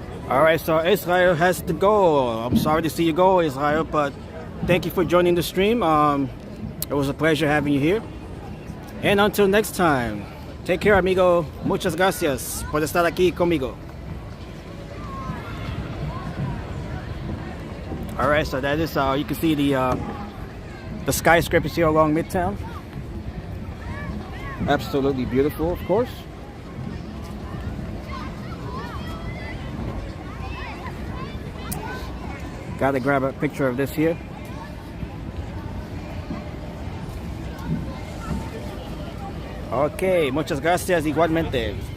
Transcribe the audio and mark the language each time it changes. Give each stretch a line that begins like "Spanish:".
English: Alright, so Israel has to go. I'm sorry to see you go, Israel, but thank you for joining the stream. It was a pleasure having you here. And until next time, take care, amigo.
Spanish: Muchas gracias por estar aquí conmigo.
English: Alright, so that is, you can see the skyscrapers here along Midtown. Absolutely beautiful, of course. Gotta grab a picture of this here.
Spanish: Okay, muchas gracias igualmente.